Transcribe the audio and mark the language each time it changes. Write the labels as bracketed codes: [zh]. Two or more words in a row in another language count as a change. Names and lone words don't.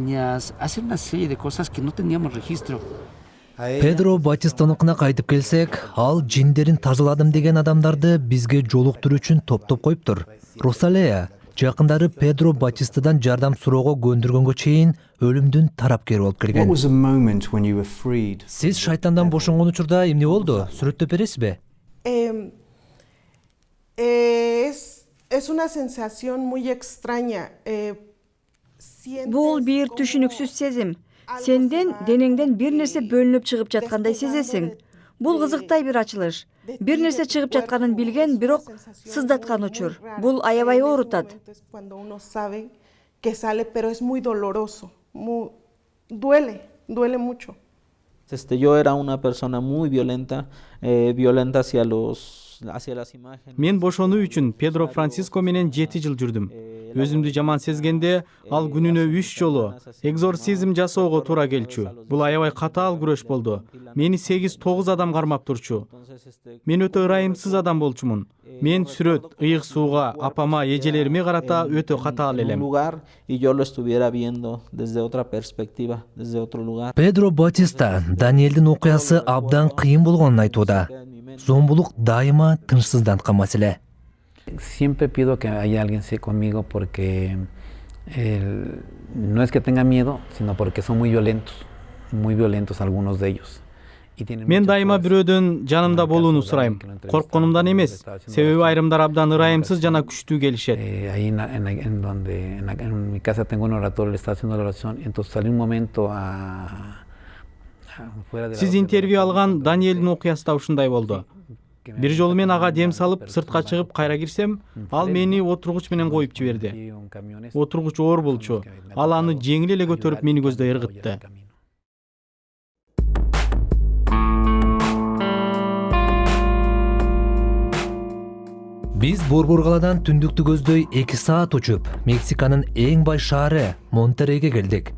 [ky] Педро Батистаныкына кайтып келсек, ал жиндерин тазаладым деген адамдарды бизге жолуктуруу үчүн топтоп коюптур. Росалея жакындары Педро Батистадан жардам суроого көндүргөнгө чейин өлүмдүн тарапкери болуп келген. Сиз шайтандан бошонгон учурда эмне болду? Сүрөттөп бересизби? [es] Es una sensación muy extraña. [ky] Бул бир түшүнүксүз сезим. Сенден денеңден бир нерсе бөлүнүп чыгып жаткандай сезесиң. Бул кызыктай бир ачылыш. Бир нерсе чыгып жатканын билген, бирок сыздаткан учур. Бул аябай оорутат. [es] Duele mucho. Yo era una persona muy violenta, violenta hacia los [ky] Мен бошонуу үчүн Педро Франциско менен 7 жыл жүрдүм. Өзүмдү жаман сезгенде ал күнүнө 3 жолу экзорцизм жасоого туура келчү. Бул аябай катаал күрөш болду. Мени 8-9 адам кармап турчу. Мен өтө ырайымсыз адам болчумун. Мен сүрөт, ыйык сууга, апама, эжелериме карата өтө катаал элем. Педро Батиста Даниэлдин окуясы абдан кыйын болгонун айтууда. Зомбулук дайыма тынчсызданткан маселе. [es] Siempre pido que haya alguien esté conmigo porque no es que tenga miedo, sino porque son muy violentos algunos de ellos. [ky] Мен дайыма бирөөдөн жанымда болууну сурайм. Коркконумдан эмес, себеби айрымдар абдан ырайымсыз жана күчтүү келишет. [es] Ahí en mi casa tengo un oratorio, le está haciendo la oración, entonces salí un momento fuera de la. [ky] Сиз интервью алган Даниэлдин окуясы да ушундай болду. Бир жолу мен ага дем салып, сыртка чыгып кайра кирсем, ал мени отургуч менен коюп жиберди. Отургуч оор болчу. Ал аны жеңил эле көтөрүп мени көздөй ыргытты. Биз Борборгаладан түндүктү көздөй 2 саат учуп, Мексиканын эң бай шаары Монтеррейге келдик.